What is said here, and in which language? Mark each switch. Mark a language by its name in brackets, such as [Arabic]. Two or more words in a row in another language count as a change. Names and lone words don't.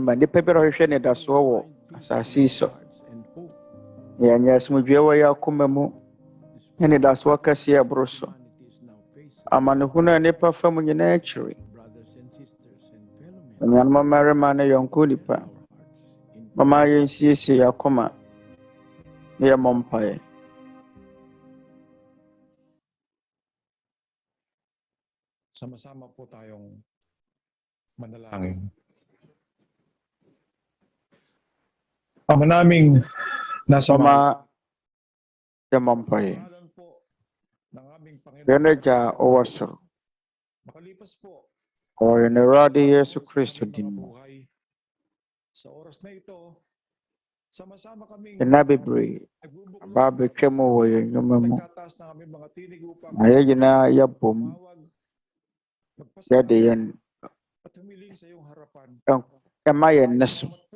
[Akan] ma nnipa bi ɔhwehwɛ ne dasoɔ wɔ asase yi so yɛnyɛ asomdwoeɛ wɔ yɛ akoma mu ne dasoɔ kɛseɛ ɛboro so amanehunu a nnipa fa mu nyinaa akyiri anuanom mmarima ne yɔnko nipa mama yɛnsiesie yɛ akoma ne yɛmmɔ mpaeɛ. [Filipino] Sama-sama po tayong manalangin. Ama naming nasa [Akan] Mama yɛmmɔ mpaeɛ. Yɛn Agya a ɔwɔ soro, ɔwɔ yɛn Awurade Yesu Kristo din mu. Nna bebree aba abɛtwa mu wɔ yɛn nnwuma mu na yɛn nyinaa yɛbom yɛde yɛn ɛma yɛn nne so